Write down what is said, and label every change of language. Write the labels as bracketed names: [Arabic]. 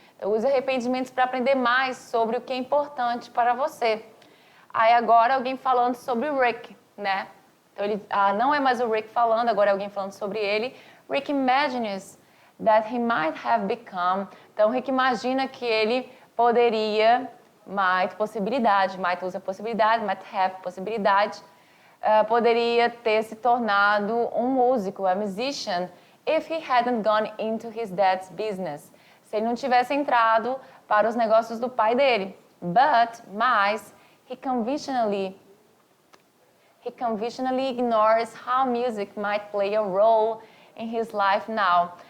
[Portuguese] Então, use arrependimentos para aprender mais sobre o que é importante para você. Aí agora alguém falando sobre o Rick, né? Então não é mais o Rick falando, agora é alguém falando sobre ele. [English] Rick imagines that he might have become. [Portuguese] Então Rick imagina que ele poderia, might usa possibilidade, might have possibilidade, poderia ter se tornado um músico, a musician, if he hadn't gone into his dad's business. Se ele não tivesse entrado para os negócios do pai dele. [English] Mas he conventionally ignores how music might play a role in his life now.